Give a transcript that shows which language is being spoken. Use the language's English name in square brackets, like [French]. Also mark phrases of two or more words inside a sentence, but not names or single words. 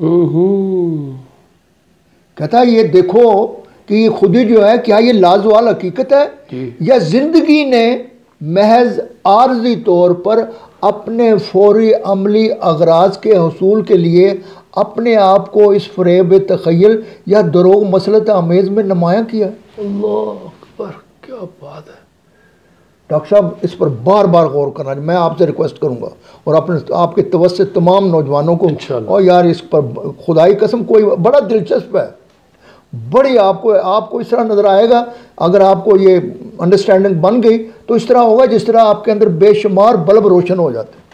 [Urdu] کہتا ہے یہ دیکھو کہ یہ خودی جو ہے، کیا یہ لازوال حقیقت ہے یا زندگی نے محض عارضی طور پر اپنے فوری عملی اغراض کے حصول کے لیے اپنے آپ کو اس فریب تخیل یا دروغ مسلط آمیز میں نمایاں کیا؟ [Arabic] اللہ اکبر، [Urdu] کیا بات ہے ڈاکٹر صاحب، اس پر بار بار غور کرنا، میں آپ سے ریکویسٹ کروں گا اور آپ کے توسط تمام نوجوانوں کو، اور یار اس پر خدائی قسم کوئی بڑا دلچسپ ہے، بڑی آپ کو اس طرح نظر آئے گا، اگر آپ کو یہ انڈرسٹینڈنگ بن گئی تو اس طرح ہوگا جس طرح آپ کے اندر بے شمار بلب روشن ہو جاتے ہیں۔